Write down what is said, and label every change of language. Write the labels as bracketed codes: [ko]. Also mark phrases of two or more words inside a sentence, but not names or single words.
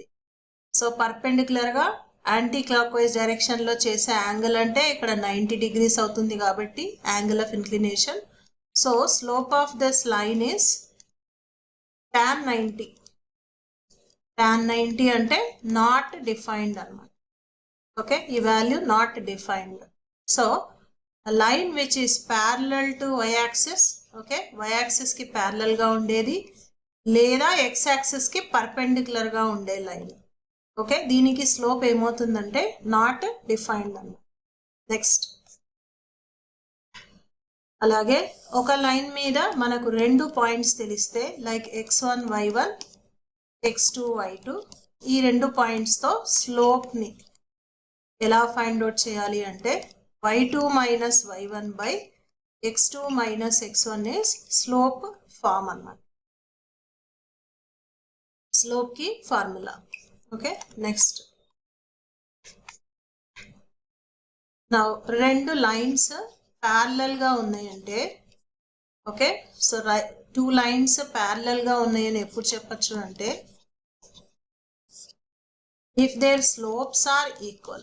[en] so perpendicularga anti clock wise directionlo [te] చేసే యాంగిల్ అంటే ఇక్కడ 90 degrees అవుతుంది కాబట్టి [en] angle of inclination. So slope of this line is tan 90. [te] tan 90 అంటే [en] not defined [te] అన్నమాట. ఓకే, ఈ వాల్యూ [en] not defined. so a line which is parallel to y axis, okay, y axis [te] కి parallel గా ఉండేది లేదా x axis కి పర్పెండిక్యులర్ గా ఉండే లైన్, ఓకే, దీనికి స్లోప్ ఏమవుతుందంటే [en] not defined [te] అన్న. నెక్స్ట్, అలాగే ఒక లైన్ మీద మనకు 2 పాయింట్స్ తెలిస్తే [en] like x1 y1 x2 y2, [te] ఈ 2 పాయింట్స్తో స్లోప్ని ఎలా [en] find out [te] చేయాలి అంటే [en] y2 minus y1 by x2 minus x1 is slope form [te] అన్నమాట. స్లోప్ కి ఫార్ములా. [en] okay, next, [te] నా 2 [en] lines parallel [te] గా ఉన్నాయంటే, ఓకే, సో 2 [en] lines parallel [te] గా ఉన్నాయని ఎప్పుడు చెప్పచ్చు అంటే [en] if their slopes are equal.